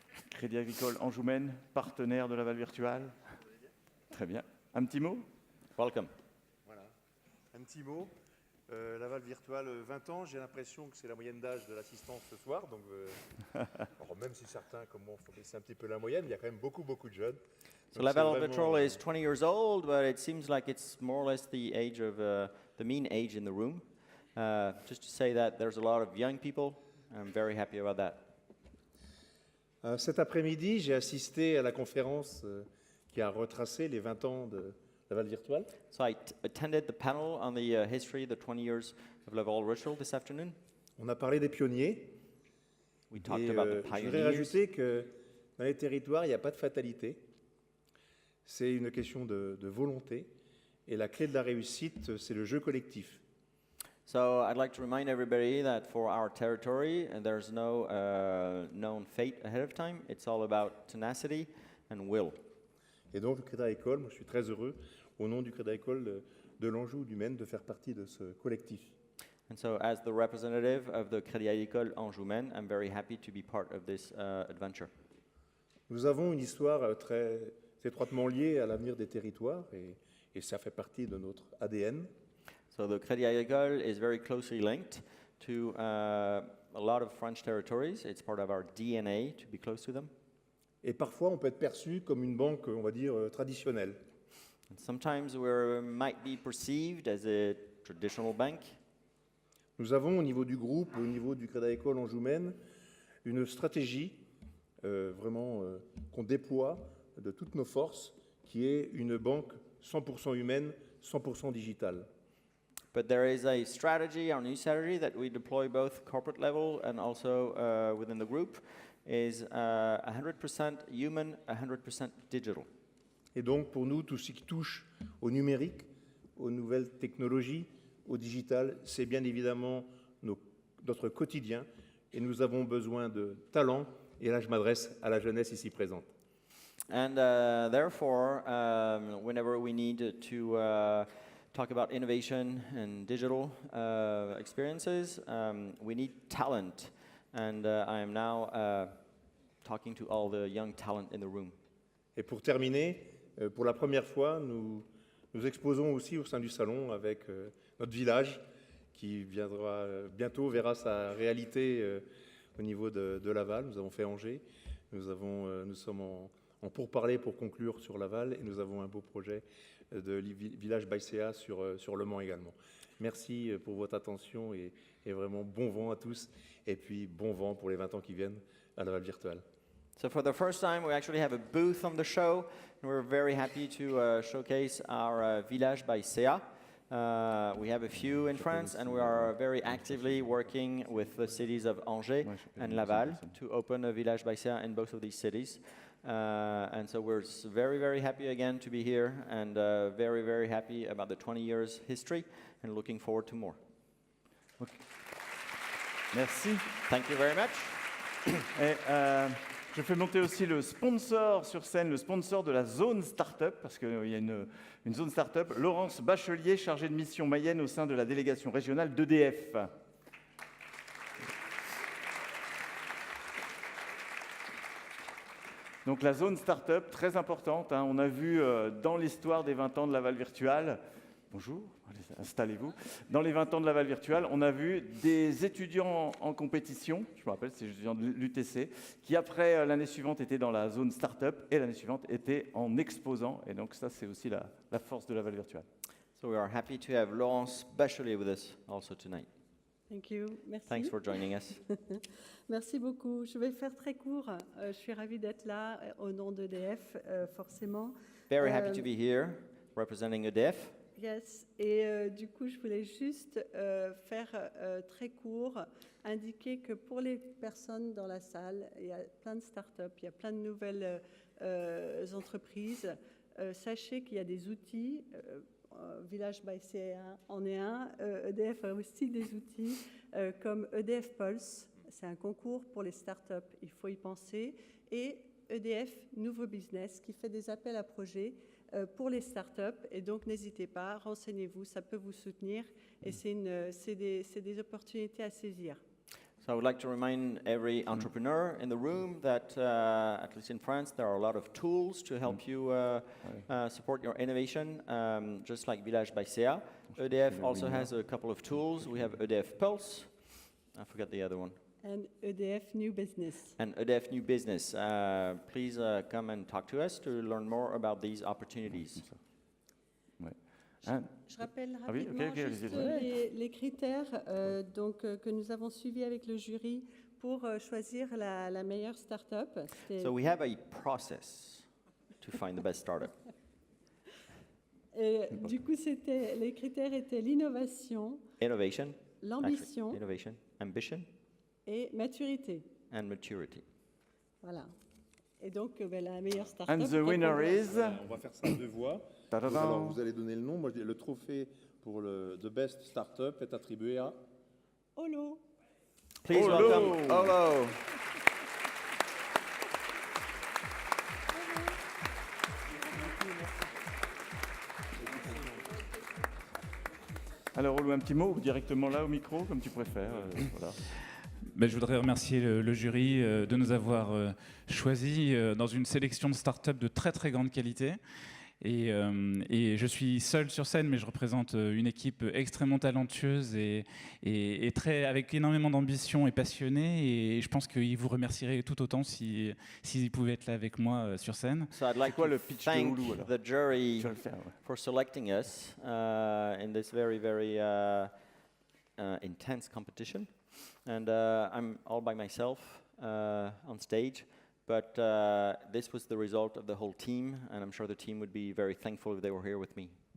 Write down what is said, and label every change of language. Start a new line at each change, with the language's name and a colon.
French: Crédit Agricole Anjou-Maine, partenaire de Laval Virtual. Très bien. Un petit mot?
English: Welcome.
French: Voilà. Un petit mot. Laval Virtual, 20 ans. J'ai l'impression que c'est la moyenne d'âge de l'assistance ce soir. Donc, alors même si certains, comme moi, font baisser un petit peu la moyenne, il y a quand même beaucoup de jeunes.
English: So Laval Virtual is 20 years old, but it seems like it's more or less the age of the mean age in the room. Just to say that there's a lot of young people. I'm very happy about that.
French: Cet après-midi, j'ai assisté à la conférence qui a retracé les 20 ans de Laval Virtual.
English: So I attended the panel on the history, the 20 years of Laval Virtual this afternoon.
French: On a parlé des pionniers.
English: We talked
French: Et,
English: about the
French: je voudrais
English: pioneers.
French: rajouter que dans les territoires, il n'y a pas de fatalité. C'est une question de volonté Et la clé de la réussite, c'est le jeu collectif.
English: So I'd like to remind everybody that for our territory, there's no known fate ahead of time. It's all about tenacity and will.
French: Et donc le Crédit Agricole, moi je suis très heureux, au nom du Crédit Agricole de l'Anjou du Maine, de faire partie de ce collectif.
English: And so as the representative of the Crédit Agricole Anjoumen, I'm very happy to be part of this adventure.
French: Nous avons une histoire très étroitement liée à l'avenir des territoires et ça fait partie de notre ADN.
English: So the Crédit Agricole is very closely linked to a lot of French territories. It's part of our DNA to be close to them.
French: Et parfois, on peut être perçu comme une banque, on va dire, traditionnelle.
English: And sometimes we might be perceived as a traditional bank.
French: Nous avons au niveau du groupe, au niveau du Crédit Agricole Anjoumen, une stratégie vraiment qu'on déploie de toutes nos forces, qui est une banque 100% humaine, 100% digitale.
English: But there is a strategy, our new strategy, that we deploy both corporate level and also within the group, is 100% human, 100% digital.
French: Et donc, pour nous, tout ce qui touche au numérique, aux nouvelles technologies, au digital, c'est bien évidemment notre quotidien. Et nous avons besoin de talent. Et là, je m'adresse à la jeunesse ici présente.
English: And therefore, whenever we need to talk about innovation and digital experiences, we need talent. And I am now talking to all the young talent in the room.
French: Et pour terminer, pour la première fois, nous exposons aussi au sein du salon avec notre village qui viendra bientôt, verra sa réalité au niveau de Laval. Nous avons fait Angers, nous sommes en pourparlers pour conclure sur Laval et nous avons un beau projet de village Baïséa sur Le Mans également. Merci pour votre attention et vraiment bon vent à tous et puis bon vent pour les 20 ans qui viennent à Laval Virtual.
English: So for the first time, we actually have a booth on the show, and we're very happy to showcase our village by SEA. We have a few in France, and we are very actively working with the cities of Angers and Laval to open a village by SEA in both of these cities. And so we're very, very happy again to be here, and very, very happy about the 20 years history, and looking forward to more.
French: Okay. Merci.
English: Thank you very much.
French: Et, je fais monter aussi le sponsor sur scène, le sponsor de la zone start-up, parce qu'il y a une zone start-up, Laurence Bachelier, chargée de mission Mayenne au sein de la délégation régionale d'EDF. Donc la zone start-up, très importante, hein, on a vu dans l'histoire des 20 ans de Laval Virtual, bonjour, allez, installez-vous. Dans les 20 ans de Laval Virtual, on a vu des étudiants en compétition, je me rappelle, c'est les étudiants de l'UTC, qui après l'année suivante étaient dans la zone start-up et l'année suivante étaient en exposant. Et donc ça, c'est aussi la force de Laval Virtual.
English: So we are happy to have Laurence Bachelier with us also tonight. Thank you.
French: Merci.
English: Thanks for joining us.
French: Merci beaucoup. Je vais faire très court. Je suis ravie d'être là au nom d'EDF, forcément.
English: Very happy to be here, representing EDF. Yes.
French: Et du coup, je voulais juste faire très court, indiquer que pour les personnes dans la salle, il y a plein de startups, il y a plein de nouvelles entreprises. Sachez qu'il y a des outils. Village by CA en est un. EDF a aussi des outils comme EDF Pulse. C'est un concours pour les startups, il faut y penser. Et EDF Nouveau Business qui fait des appels à projets pour les startups. Et donc, n'hésitez pas, renseignez-vous, ça peut vous soutenir. Et c'est des opportunités à saisir.
English: So I would like to remind every entrepreneur in the room that, at least in France, there are a lot of tools to help you support your innovation, just like Village by SEA. EDF also has a couple of tools. We have EDF Pulse. I forgot the other one. And EDF New Business. And EDF New Business. Please come and talk to us to learn more about these opportunities.
French: Je rappelle rapidement juste les critères que nous avons suivis avec le jury pour choisir la meilleure start-up.
English: So we have a process to find the best startup.
French: Et du coup, les critères étaient l'innovation,
English: Innovation,
French: l'ambition
English: innovation, ambition,
French: et maturité.
English: and maturity.
French: Voilà. Et donc, la meilleure start-up.
English: And the winner is...
French: On va faire ça à 2 voix. Alors, vous allez donner le nom. Moi, le trophée pour le The Best Startup est attribué à... Olo.
English: Please welcome Olo.
French: Alors, Olo, un petit mot ou directement là au micro, comme tu préfères. Voilà. Ben, je voudrais remercier le jury de nous avoir choisis dans une sélection de start-up de très très grande qualité. Et je suis seul sur scène, mais je représente une équipe extrêmement talentueuse et avec énormément d'ambition et passionnée. Et je pense qu'ils vous remercieraient tout autant s'ils pouvaient être là avec moi sur scène.
English: So I'd like to thank the jury for selecting us in this very, very intense competition. And I'm all by myself on stage. But this was the result of the whole team, and I'm sure the team would be very thankful if they were here with me.